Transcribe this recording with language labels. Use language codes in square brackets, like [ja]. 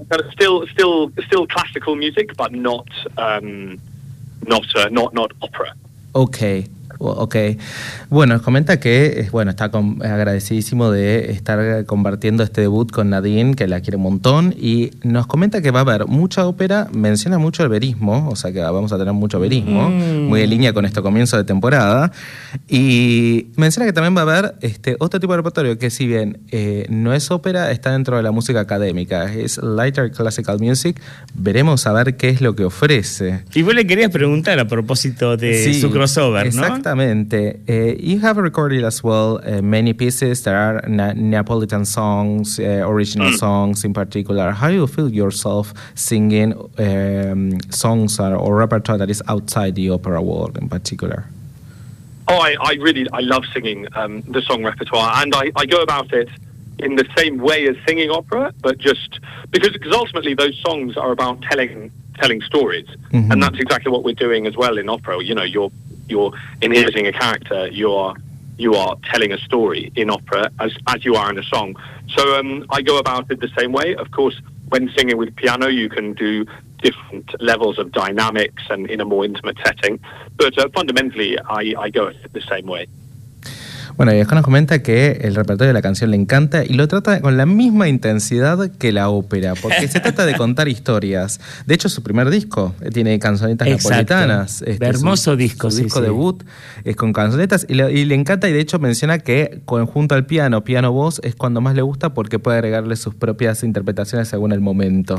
[en] Still classical music, but not opera. Okay. Okay. [es] Bueno, comenta que está agradecidísimo de estar compartiendo este debut con Nadine, que la quiere un montón, y nos comenta que va a haber mucha ópera, menciona mucho el verismo, o sea que vamos a tener mucho verismo, muy en línea con este comienzo de temporada, y menciona que también va a haber otro tipo de repertorio, que si bien no es ópera, está dentro de la música académica, es [en] lighter classical music. [es] Veremos a ver qué es lo que ofrece. Y vos le querías preguntar a propósito de su crossover, ¿no? Exactamente. [en] You have recorded as well many pieces that are Neapolitan songs, original songs in particular. How do you feel yourself singing songs or repertoire that is outside the opera world in particular? Oh, I love singing the song repertoire, and I go about it in the same way as singing opera, but just because ultimately those songs are about telling stories, and that's exactly what we're doing as well in opera. You know, you're inheriting a character, you are telling a story in opera as you are in a song. So I go about it the same way. Of course, when singing with piano, you can do different levels of dynamics and in a more intimate setting. But fundamentally, I go at it the same way. [es] Bueno, y acá nos comenta que el repertorio de la canción le encanta y lo trata con la misma intensidad que la ópera, porque se trata de contar historias. De hecho, su primer disco tiene canzonetas napolitanas. Hermoso disco, su disco debut es con canzonetas y le encanta, y de hecho menciona que junto al piano, piano-voz, es cuando más le gusta porque puede agregarle sus propias interpretaciones según el momento.